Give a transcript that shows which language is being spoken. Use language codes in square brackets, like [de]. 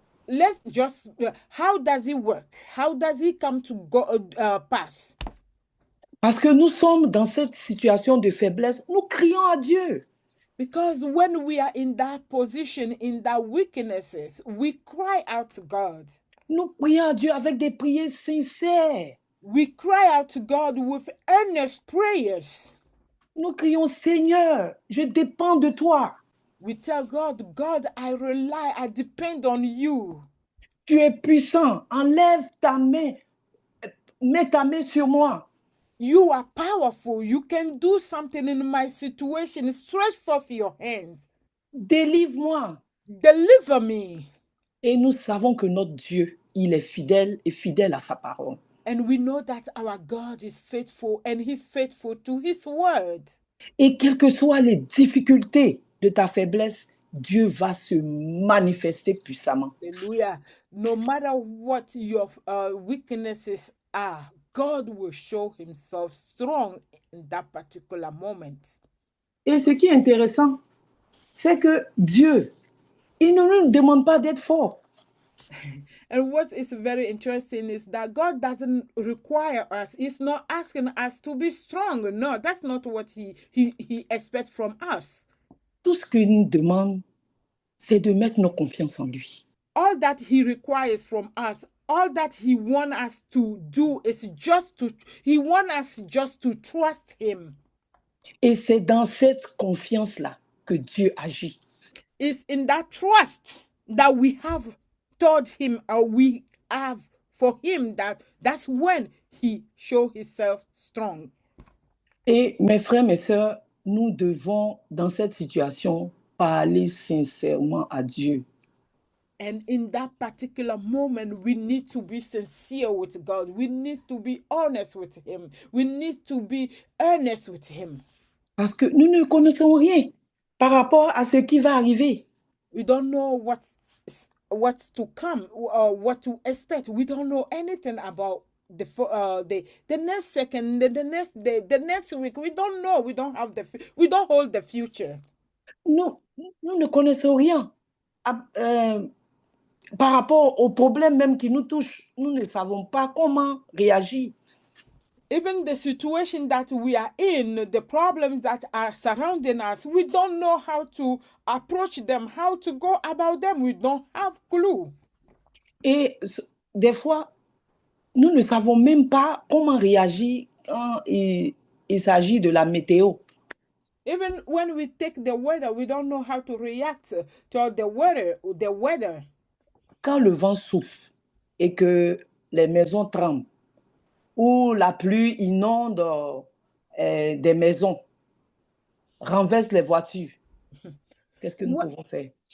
[en] Let's just, how does it work? How does it come to pass? [fr] Parce que nous sommes dans cette situation de faiblesse, nous crions à Dieu. [en] Because when we are in that position, in that weaknesses, we cry out to God. [fr] Nous prions à Dieu avec des prières sincères. [en] We cry out to God with earnest prayers. [fr] Nous crions, Seigneur, je dépends de toi. [en] We tell God, God, I depend on you. [fr] Tu es puissant, enlève ta main, mets ta main sur moi. [en] You are powerful. You can do something in my situation. Stretch forth your hands. [fr] Délivre-moi. [en] Deliver me. [fr] Et nous savons que notre Dieu, il est fidèle et fidèle à sa parole. [en] And we know that our God is faithful and he's faithful to his word. [fr] Et quelles que soient les difficultés de ta faiblesse, Dieu va se manifester puissamment. [en] Hallelujah. No matter what your weaknesses are, God will show himself strong in that particular moment. [fr] Et ce qui est intéressant, c'est que Dieu, il ne nous demande pas d'être fort. [en] And what is very interesting is that God doesn't require us. He's not asking us to be strong. No, that's not what he expects from us. [fr] Tout ce qu'il nous demande, c'est de mettre nos confiances en lui. [en] All that he requires from us, all that he wants us to do is he wants us just to trust him. [fr] Et c'est dans cette confiance-là que Dieu agit. [en] It's in that trust that we have toward him, or we have for him, that's when he shows himself strong. [fr] Et mes frères, mes sœurs, nous devons, dans cette situation, parler sincèrement à Dieu. [en] And in that particular moment, we need to be sincere with God. We need to be honest with him. We need to be earnest with him. [fr] Parce que nous ne connaissons rien par rapport à ce qui va arriver. [en] We don't know what's to come or what to expect. We don't know anything about the next second, the next day, the next week. We don't know. We don't hold the future. [fr] Nous ne connaissons rien. Par rapport aux problèmes même qui nous touchent, nous ne savons pas comment réagir. [en] Even the situation that we are in, the problems that are surrounding us, we don't know how to approach them, how to go about them. We don't have clue. [fr] Et des fois, nous ne savons même pas comment réagir quand il s'agit de la météo. [en] Even when we take the weather, we don't know how to react to the weather. [fr] Quand le vent souffle et que les maisons tremblent, ou la pluie inonde des maisons, renverse les voitures, qu'est-ce que nous pouvons faire?